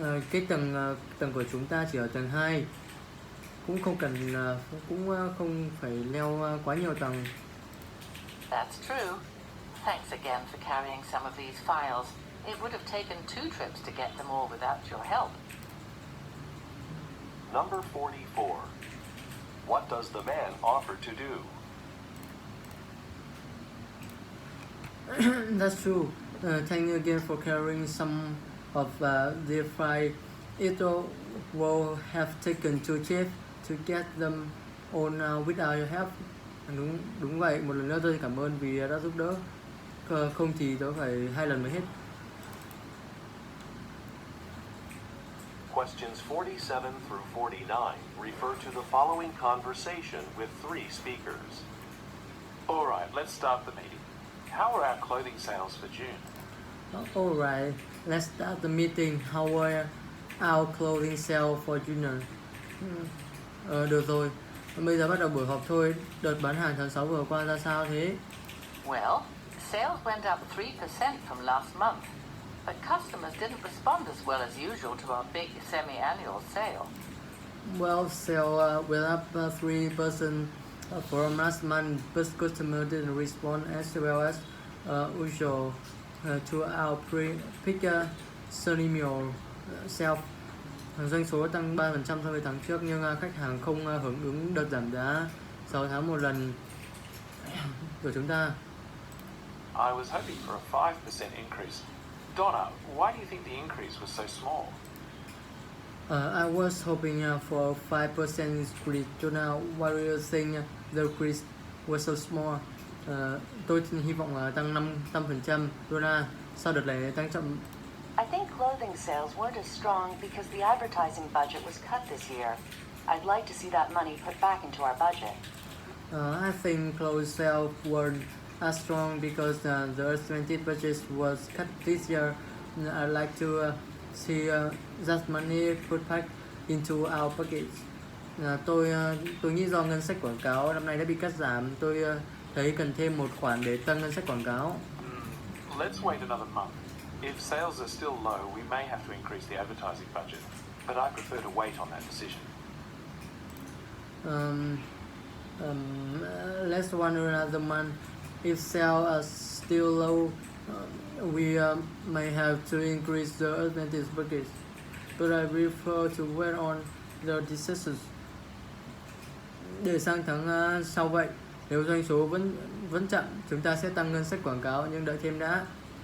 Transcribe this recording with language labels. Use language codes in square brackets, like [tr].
[vi] Cái tầng của chúng ta chỉ ở tầng 2, cũng không phải leo quá nhiều tầng. [en] That's true. Thanks again for carrying some of these files. It would have taken 2 trips to get them all without your help. Number 44. What does the man offer to do? That's true. Thank you again for carrying some of their file. It will have taken 2 trips to get them on without your help. [vi] Đúng vậy. Một lần nữa tôi cảm ơn vì đã giúp đỡ. Không thì tôi phải 2 lần mới hết. [en] Questions 47 through 49 refer to the following conversation with 3 speakers. All right, let's start the meeting. How are our clothing sales for June? Alright, let's start the meeting. How were our clothing sale for June? [vi] Được rồi. Bây giờ bắt đầu buổi họp thôi. Đợt bán hàng tháng 6 vừa qua ra sao thế? [en] Well, sales went up 3% from last month, but customers didn't respond as well as usual to our big semi-annual sale. Well, sale went up 3% from last month, but customers didn't respond as well as usual to our peak semi-annual sale. [vi] Doanh số tăng 3% so với tháng trước, nhưng khách hàng không hưởng ứng đợt giảm giá 6 tháng một lần của chúng ta. [en] I was hoping for a 5% increase. Donna, why do you think the increase was so small? I was hoping for a 5% increase. Jonah, why do you think the increase was so small? [vi] Tôi hy vọng tăng 5%. Jonah, sao đợt này tăng chậm? [en] I think clothing sales weren't as strong because the advertising budget was cut this year. I'd like to see that money put back into our budget. I think clothes sales weren't as strong because the estimated budget was cut this year. I'd like to see that money put back into our pockets. [vi] Tôi nghĩ do ngân sách quảng cáo năm nay đã bị cắt giảm, tôi thấy cần thêm một khoản để tăng ngân sách quảng cáo. [en] Let's wait another month. If sales are still low, we may have to increase the advertising budget, but I prefer to wait on that decision. Let's wait another month. If sales are still low, we may have to increase the advertising budget, but I prefer to wait on the decisions. [vi] Để sang tháng sau vậy, nếu doanh số vẫn chậm, chúng ta sẽ tăng ngân sách quảng cáo, nhưng đợi thêm đã.